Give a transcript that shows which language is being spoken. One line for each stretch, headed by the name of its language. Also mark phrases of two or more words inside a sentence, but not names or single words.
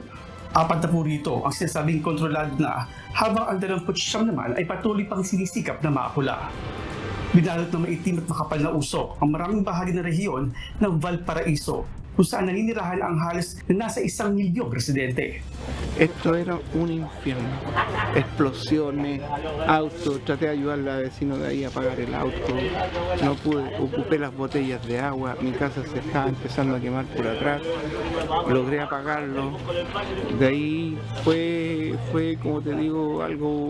Filipino: 4 na po rito ang sinasabing kontrolado na habang ang 29 naman ay patuloy pang sinisikap na maapula. Binalot ng maitim at makapal na usok ang maraming bahagi ng rehiyon ng Valparaiso, kung saan naninirahan ang halos na nasa 1 milyong residente.
Spanish: Esto era un infierno. Explosiones, autos, traté de ayudar a la vecina de ahí a apagar el auto. No pude, ocupé las botellas de agua. Mi casa se estaba empezando a quemar por atrás. Logré apagarlo. De ahí fue como te digo, algo...